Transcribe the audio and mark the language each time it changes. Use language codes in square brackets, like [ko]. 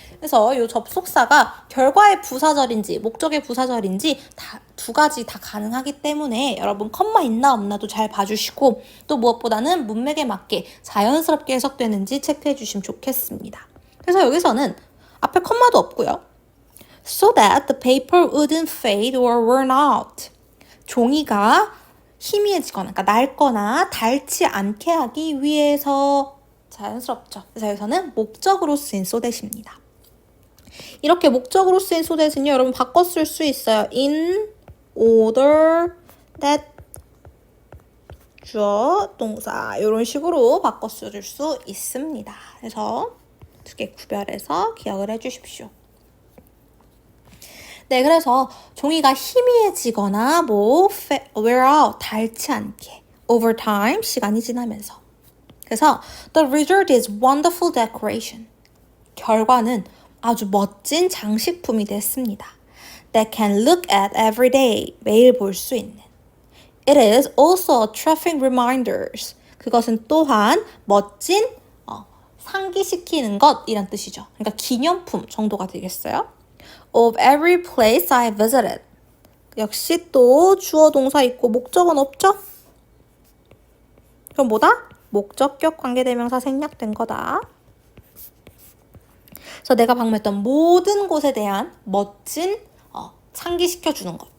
[ko] 그래서 이 접속사가 결과의 부사절인지 목적의 부사절인지 다 두 가지 다 가능하기 때문에 여러분 컴마 있나 없나도 잘 봐주시고 또 무엇보다는 문맥에 맞게 자연스럽게 해석되는지 체크해 주시면 좋겠습니다. 그래서 여기서는 앞에 컴마도 없고요. [en] So that the paper wouldn't fade or run out. [ko] 종이가 희미해지거나, 그러니까 낡거나 닳지 않게 하기 위해서. 자, 자연스럽죠. 그래서 여기서는 목적으로 쓰인 so that입니다. 이렇게 목적으로 쓰인 so that은요, 여러분 바꿔 쓸 수 있어요. in order that 주어, 동사 이런 식으로 바꿔 쓸 수 있습니다. 그래서 두 개 구별해서 기억을 해주십시오. 네, 그래서 종이가 희미해지거나 [en] wear out, [ko] 닳지 않게 [en] over time, [ko] 시간이 지나면서. 그래서 [en] the result is wonderful decoration. [ko] 결과는 아주 멋진 장식품이 됐습니다. [en] That can look at every day, [ko] 매일 볼 수 있는. [en] It is also a terrific reminders. [ko] 그것은 또한 멋진 상기시키는 것 이란 뜻이죠. 그러니까 기념품 정도가 되겠어요. [en] Of every place I visited. [ko] 역시 또 주어 동사 있고 목적은 없죠? 그럼 뭐다? 목적격 관계대명사 생략된 거다. 그래서 내가 방문했던 모든 곳에 대한 멋진 상기시켜주는 것.